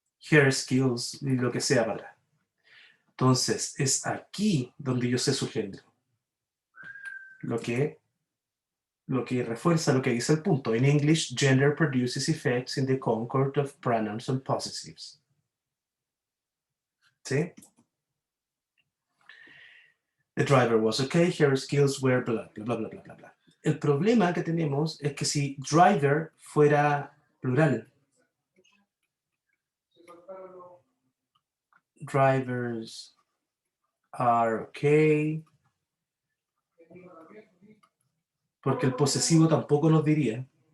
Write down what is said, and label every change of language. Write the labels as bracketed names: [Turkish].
[English] Her skills, [Spanish] y lo que sea para atrás. Entonces, es aquí donde yo sé su género. Lo que refuerza lo que dice el punto. [English] In English, gender produces effects in the concord of pronouns and possessives. [Spanish] ¿Sí? [English] The driver was okay, her skills were blah, blah, blah, blah, blah, blah, blah. [Spanish] El problema que tenemos es que si driver fuera plural, [English] drivers are okay, [Spanish] porque el posesivo tampoco nos diría.